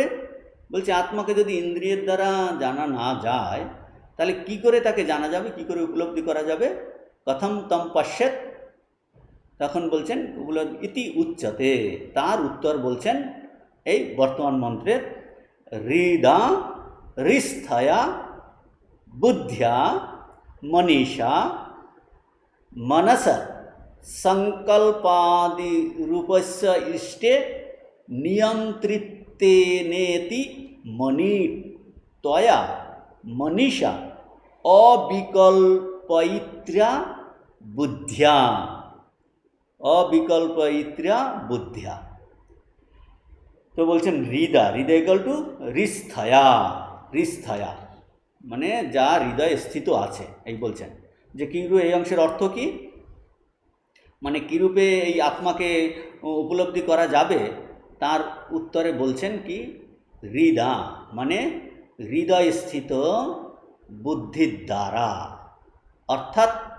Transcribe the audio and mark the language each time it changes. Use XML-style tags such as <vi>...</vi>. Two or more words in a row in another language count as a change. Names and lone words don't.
<bn>বলছে আত্মাকে যদি ইন্দ্রিয়ের দ্বারা জানা না যায়, তাহলে কি করে তাকে জানা যাবে, কি করে উপলব্ধি করা যাবে?</bn> <sa>কথম তম পশ্যেত,</sa> <bn>তখন বলছেন</bn> <sa>ইতি উচ্চতে,</sa> <bn>তার উত্তর বলছেন এই বর্তমান মন্ত্রের</bn> <sa>হৃদা হৃস্থয়া বুদ্ধ্যা মনীষা मनस संकल्पादि रूपस्य इष्टे नियंत्रितेनेति मनी त्वया मनीषा अविकल्पयित्र्या बुद्ध्या, अविकल्पयित्र्या बुद्ध्या।</sa> <bn>तो बोलছেন</bn> <sa>হৃদা, হৃদা</sa> <en>equal to</en> <sa>হৃস্থয়া, হৃস্থয়া</sa> <bn>মানে যা হৃদয়ে স্থিত আছে, এই বলছেন যে কিরূপে, এই অংশের অর্থ কি, মানে কিরূপে এই আত্মাকে উপলব্ধি করা যাবে, তার উত্তরে বলছেন কি হৃদা মানে হৃদয় স্থিত বুদ্ধির দ্বারা, অর্থাৎ</bn>